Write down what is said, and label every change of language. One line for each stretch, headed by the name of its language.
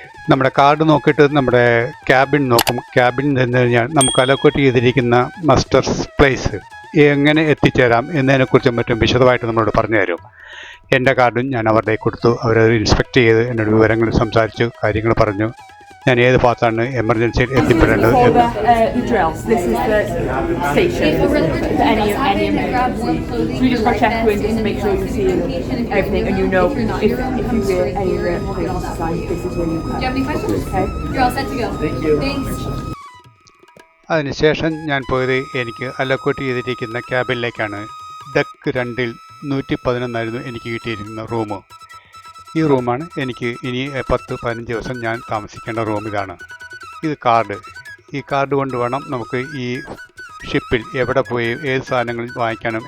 Malayalam: നമ്മുടെ കാർഡ് നോക്കിയിട്ട് നമ്മുടെ ക്യാബിൻ നോക്കും. ക്യാബിൻ എന്ന് കഴിഞ്ഞാൽ നമുക്ക് അലോക്കേറ്റ് ചെയ്തിരിക്കുന്ന മസ്റ്റർ പ്ലേസ് എങ്ങനെ എത്തിച്ചേരാം എന്നതിനെക്കുറിച്ചും മറ്റും വിശദമായിട്ട് നമ്മളോട് പറഞ്ഞു തരും. എൻ്റെ കാർഡും ഞാൻ അവരുടെ കൊടുത്തു. അവരത് ഇൻസ്പെക്ട് ചെയ്ത് എന്നോട് വിവരങ്ങൾ സംസാരിച്ചു, കാര്യങ്ങൾ പറഞ്ഞു. ഞാൻ ഏത് ഭാഗത്താണ് എമർജൻസിയിൽ എത്തിപ്പെടേണ്ടത്
English: For the drills, this is the station for any emergency. So you just got to check in just to make sure you see everything and you know if you hear any of the places signs, this is where you come. Do you have any questions? Okay. You're all set to go. Thank you. Thanks.
Malayalam: അതിനുശേഷം ഞാൻ പോയത് എനിക്ക് allocate ചെയ്തിരിക്കുന്ന ക്യാബിനിലേക്കാണ്. Deck 2-ൽ 111 എനിക്ക് കിട്ടിയിരിക്കുന്ന room. ഈ റൂമാണ് എനിക്ക് ഇനി 10-15 ദിവസം ഞാൻ താമസിക്കേണ്ട റൂം. ഇതാണ് ഇത് കാർഡ്. ഈ കാർഡ് കൊണ്ട് വേണം നമുക്ക് ഈ ഷിപ്പിൽ എവിടെ പോയി ഏത് സാധനങ്ങൾ വാങ്ങിക്കാനും.